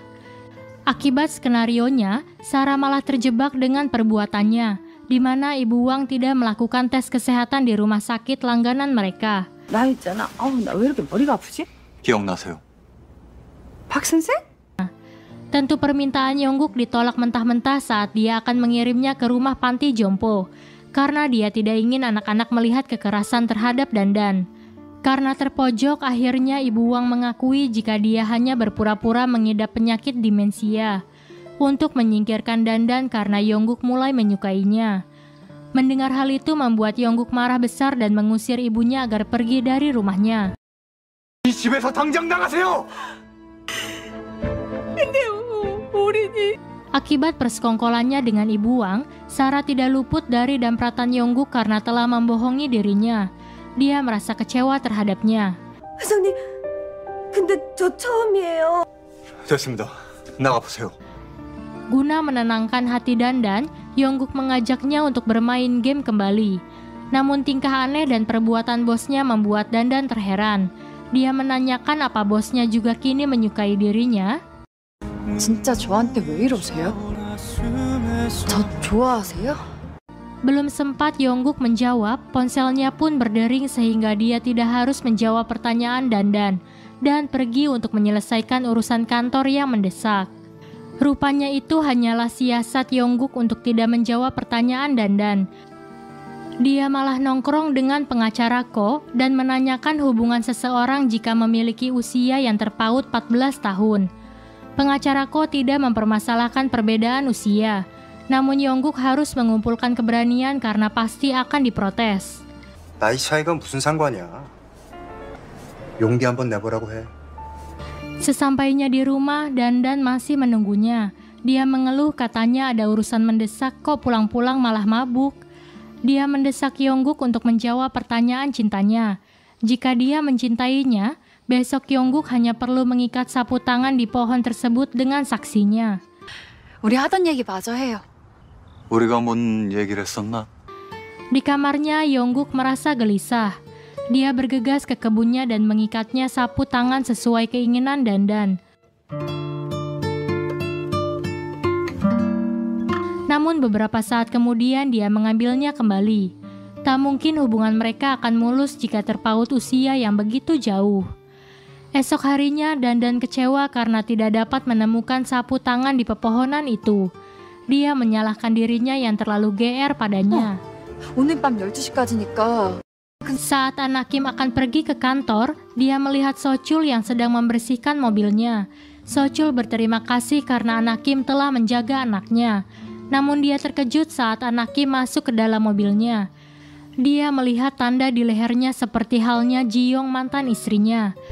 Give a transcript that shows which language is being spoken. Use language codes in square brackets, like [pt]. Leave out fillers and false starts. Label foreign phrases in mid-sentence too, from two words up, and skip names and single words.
[id] Akibat skenarionya, Sarah malah terjebak dengan perbuatannya, di mana Ibu Wang tidak melakukan tes kesehatan di rumah sakit langganan mereka. [ko] 나 있잖아. 나 왜 이렇게 머리가 아프지? 기억나세요? 박 선생? [id] Tentu permintaan Yongguk ditolak mentah-mentah saat dia akan mengirimnya ke rumah panti jompo, karena dia tidak ingin anak-anak melihat kekerasan terhadap Dandan. Karena terpojok, akhirnya Ibu Wang mengakui jika dia hanya berpura-pura mengidap penyakit demensia untuk menyingkirkan Dandan karena Yongguk mulai menyukainya. Mendengar hal itu membuat Yongguk marah besar dan mengusir ibunya agar pergi dari rumahnya. [ko] 이 집에서 당장 나가세요! [id] Akibat persekongkolannya dengan Ibu Wang, Sarah tidak luput dari dampratan Yongguk karena telah membohongi dirinya. Dia merasa kecewa terhadapnya. [ko] 회장님, 근데 저 처음이에요. 됐습니다. 나가보세요. [id] Guna menenangkan hati Dandan, Yongguk mengajaknya untuk bermain game kembali. Namun tingkah aneh dan perbuatan bosnya membuat Dandan terheran. Dia menanyakan apa bosnya juga kini menyukai dirinya. [ko] 진짜 저한테 왜 이러세요? 저 좋아하세요? [id] Belum sempat Yongguk menjawab, ponselnya pun berdering sehingga dia tidak harus menjawab pertanyaan Dandan dan pergi untuk menyelesaikan urusan kantor yang mendesak. Rupanya itu hanyalah siasat Yongguk untuk tidak menjawab pertanyaan Dandan. Dia malah nongkrong dengan pengacara Ko dan menanyakan hubungan seseorang jika memiliki usia yang terpaut 14 tahun. Pengacara Ko tidak mempermasalahkan perbedaan usia. Namun Yongguk harus mengumpulkan keberanian karena pasti akan diprotes. [ko] 나이 차이가 무슨 상관이야. 용기 한번 내보라고 해. [id] Sesampainya di rumah, Dandan masih menunggunya. Dia mengeluh katanya ada urusan mendesak, kok pulang-pulang malah mabuk. Dia mendesak Yongguk untuk menjawab pertanyaan cintanya. Jika dia mencintainya, besok Yongguk hanya perlu mengikat sapu tangan di pohon tersebut dengan saksinya. [ko] 우리 하던 얘기 마저 해요. 우리가 뭔 얘기를 했었나? [id] Di kamarnya, Yongguk merasa gelisah. Dia bergegas ke kebunnya dan mengikatnya sapu tangan sesuai keinginan Dandan. Namun beberapa saat kemudian dia mengambilnya kembali. Tak mungkin hubungan mereka akan mulus jika terpaut usia yang begitu jauh. Esok harinya Dandan kecewa karena tidak dapat menemukan sapu tangan di pepohonan itu. Dia menyalahkan dirinya yang terlalu GR padanya. [ko] 오늘 밤 12시까지니까. [id] Saat anak Kim akan pergi ke kantor, dia melihat Sochul yang sedang membersihkan mobilnya. Sochul berterima kasih karena anak Kim telah menjaga anaknya. Namun dia terkejut saat anak Kim masuk ke dalam mobilnya. Dia melihat tanda di lehernya seperti halnya Ji-yong mantan istrinya.